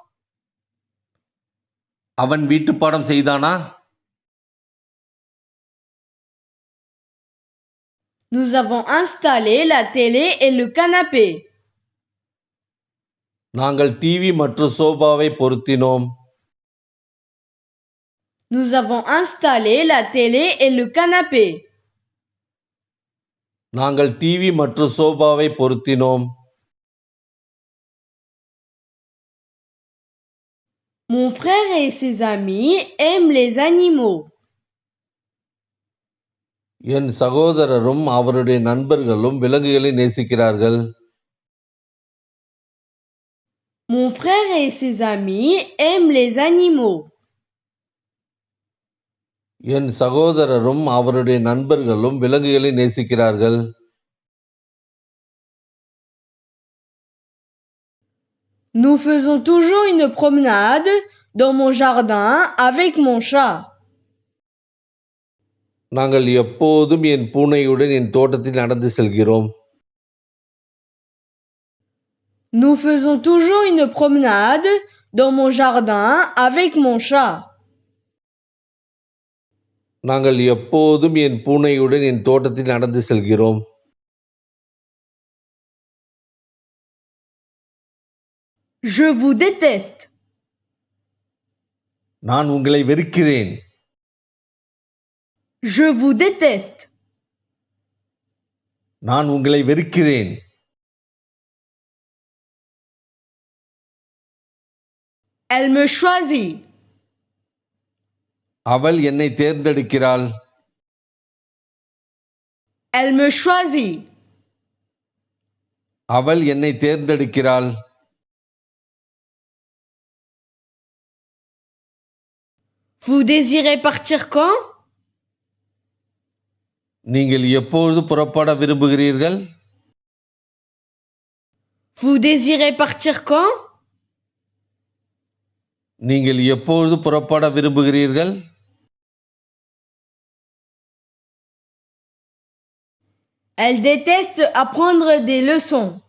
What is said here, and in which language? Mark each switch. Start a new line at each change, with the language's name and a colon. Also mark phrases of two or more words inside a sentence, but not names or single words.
Tamil: அவன் வீட்டுப்பாடம் செய்தானா?
French: Nous avons installé la télé et le canapé.
Tamil: நாங்கள் டிவி மற்றும் சோபாவை பொருத்தினோம்.
French: Nous avons installé la télé et le canapé.
Tamil: நாங்கள் டிவி மற்றும் சோபாவை பொருத்தினோம்.
French: Mon frère et ses amis aiment les animaux.
Tamil: என் சகோதரரும் அவருடைய நண்பர்களும் விலங்குகளை நேசிக்கிறார்கள்.
French: Mon frère et ses amis aiment les animaux.
Tamil: என் சகோதரரும் அவருடைய நண்பர்களும் விலங்குகளை நேசிக்கிறார்கள்.
French: Nous faisons toujours une promenade dans mon jardin avec mon chat.
Tamil: நாங்கள் எப்போதும் என் பூனையுடன் என் தோட்டத்தில் நடந்து செல்கிறோம்.
French: Nous faisons toujours une promenade dans mon jardin avec mon chat.
Tamil: நாங்கள் எப்போதும் என் பூனையுடன் என் தோட்டத்தில் நடந்து செல்கிறோம்.
French: Je vous déteste.
Tamil: நான் உங்களை வெறுக்கிறேன்.
French: Je vous déteste.
Tamil: நான் உங்களை வெறுக்கிறேன்.
French: Elle me choisit.
Tamil: அவள் என்னை தேர்ந்தெடுக்கிறாள்.
French: Elle me choisit.
Tamil: அவள் என்னை தேர்ந்தெடுக்கிறாள்.
French: Vous désirez partir quand?
Tamil: நீங்கள் எப்பொழுது புறப்பட விரும்புகிறீர்கள்?
French: Vous désirez partir quand?
Tamil: நீங்கள் எப்பொழுது புறப்பட விரும்புகிறீர்கள்?
French: Elle déteste apprendre des leçons.